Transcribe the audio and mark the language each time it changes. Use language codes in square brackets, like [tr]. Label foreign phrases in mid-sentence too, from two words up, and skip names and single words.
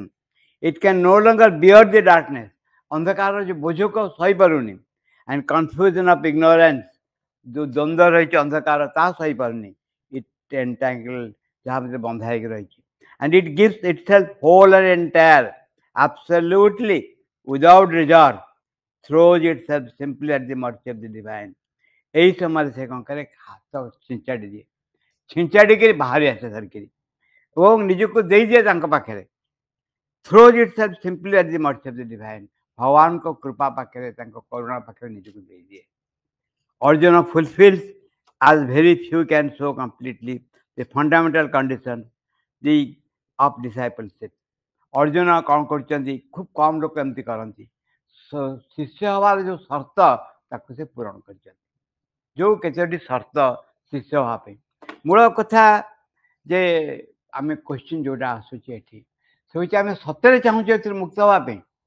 [en] It can no longer bear the darkness. [or] ଅନ୍ଧକାରର ଯେଉଁ ବୋଝକୁ ଆଉ ସହିପାରୁନି, [en] and confusion of ignorance, [or] ଯେଉଁ ଦ୍ୱନ୍ଦ୍ୱ ରହିଛି ଅନ୍ଧକାର ତାହା ସହିପାରୁନି। [en] it entangle, [or] ଯାହା ଭିତରେ ବନ୍ଧା ହେଇକି ରହିଛି। [en] and it gives itself whole and entire, absolutely without reserve, throws itself simply at the mercy of the divine। [or] ଏହି ସମୟରେ ସେ କ'ଣ କରେ, ହାତ ଛିଞ୍ଚାଡ଼ି ଦିଏ, ଛିଞ୍ଚାଡ଼ିକିରି ବାହାରି ଆସେ ଧରିକିରି ଏବଂ ନିଜକୁ ଦେଇଦିଏ ତାଙ୍କ ପାଖରେ। [en] throws itself simply at the mercy of the divine। [or] ଭଗବାନଙ୍କ କୃପା ପାଖରେ, ତାଙ୍କ କରୁଣା ପାଖରେ ନିଜକୁ ଦେଇଦିଏ। [en] ଅର୍ଜୁନ fulfills as very few can so completely the fundamental condition of discipleship। [or] ଅର୍ଜୁନ କ'ଣ କରୁଛନ୍ତି, ଖୁବ୍ କମ୍ ଲୋକ ଏମିତି କରନ୍ତି। ଶିଷ୍ୟ ହେବାର ଯେଉଁ ସର୍ତ୍ତ ତାକୁ ସେ ପୂରଣ କରିଛନ୍ତି। ଯେଉଁ କେତୋଟି ସର୍ତ୍ତ ଶିଷ୍ୟ ହେବା ପାଇଁ, ମୂଳ କଥା ଯେ ଆମେ କ୍ୱେଶ୍ଚିନ୍ ଯେଉଁଟା ଆସୁଛି ଏଠି, ସେ ହେଉଛି ଆମେ ସତରେ ଚାହୁଁଛୁ ଏଥିରୁ ମୁକ୍ତ ହେବା ପାଇଁ।